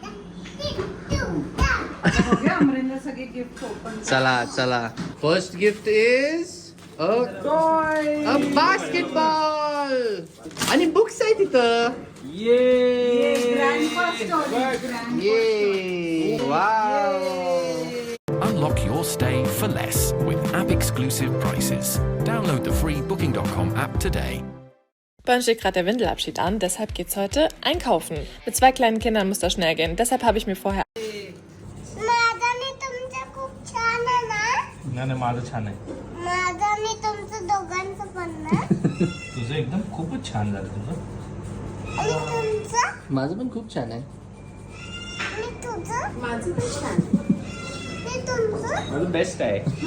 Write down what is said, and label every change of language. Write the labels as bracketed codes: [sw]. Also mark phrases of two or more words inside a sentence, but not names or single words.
[mr] चला. [en] first gift is a basketball. [mr] आणि बुक्स आहे तिथं. ये वाव. [en] Unlock your stay for less with app-exclusive prices. Download the free Booking.com app today. [de] Bei uns steht gerade der Windelabschied an, deshalb geht's heute einkaufen. Mit 2 kleinen Kindern muss das schnell gehen. Deshalb habe ich mir vorher... [mr] नाही माझं छान आहे. तुझं एकदम खूपच छान झालं तुझं. माझं पण खूप छान आहे. माझं बेस्ट आहे.